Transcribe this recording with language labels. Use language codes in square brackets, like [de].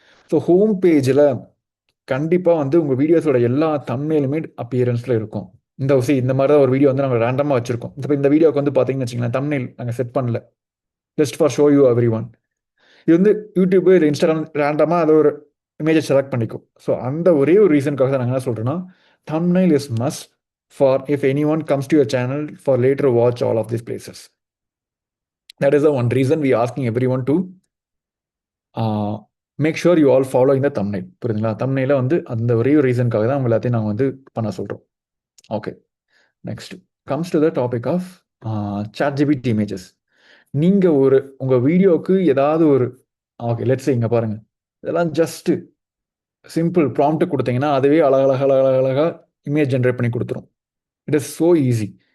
[ta] So home பேஜில் கண்டிப்பாக வந்து உங்கள் வீடியோஸோட எல்லா தம்ப்நெயிலுமே அப்பியரன்ஸில் இருக்கும். இந்த மாதிரி தான் ஒரு வீடியோ வந்து நாங்கள் ரேண்டமாக வச்சுருக்கோம். இப்போ இந்த வீடியோக்கு வந்து பார்த்தீங்கன்னு வச்சுங்களேன், தம்ப்நெயில் நாங்கள் செட் பண்ணல, [en] Just for show you everyone. [ta] இது வந்து யூடியூப் இல்லை இன்ஸ்டாகிராம் ரேண்டமாக அதை ஒரு இமேஜை செலக்ட் பண்ணிக்கும். ஸோ அந்த ஒரே ஒரு ரீசனுக்காக தான் நாங்கள் என்ன சொல்கிறோன்னா, [en] thumbnail is must for if anyone comes to your channel for later watch all of these places. That is the one reason we asking everyone to make sure you all follow in the thumbnail. [ta] புரியுதுங்களா? தம்ப்நெயில வந்து அந்த ஒரே ஒரு ரீசனுக்காக தான் உங்க எல்லாத்தையும் நாங்கள் வந்து பண்ண சொல்கிறோம். [en] Okay, next comes to the topic of ChatGPT images. [ta] நீங்கள் உங்கள் வீடியோவுக்கு ஏதாவது ஒரு ஓகே லெட்ஸ் இங்கே பாருங்கள், இதெல்லாம் ஜஸ்ட்டு சிம்பிள் ப்ராம்ப்ட் கொடுத்தீங்கன்னா அதுவே அழகழகாக இமேஜ் ஜென்ரேட் பண்ணி கொடுத்துரும். [en] It is so easy.